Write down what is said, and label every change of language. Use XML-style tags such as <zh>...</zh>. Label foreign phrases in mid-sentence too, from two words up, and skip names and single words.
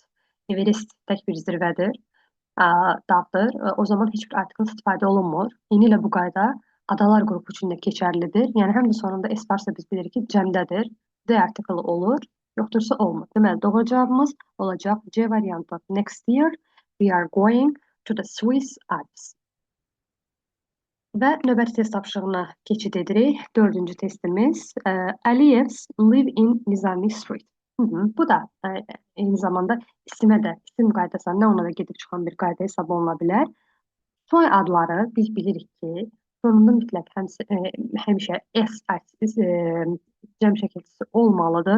<az>Everest tək bir zirvədir, dağdır. O zaman heç bir artikel istifadə olunmur. Eyni ilə bu qayda adalar qrupu üçün də keçərlidir. Yəni, həm də sonunda S varsa biz bilirik ki, cəmdədir. D artikeli olur, yoxdursa olmur. Deməli, doğru cavabımız olacaq C variantı.</az> <en>Next year we are going to the Swiss Alps.</en> <az>Və növbəti test tapşırığına keçid edirik.</az> <en>Dördüncü testimiz. Aliyevs live in Nizami Street.</en> <az>Bu da eyni zamanda isimə də, isim qaydasına, nə ona da gedib çıxan bir qayda hesab oluna bilər. Soy adları biz bilirik ki, sonunda mütləq həmişə S cəm şəkilçisi olmalıdır.</az>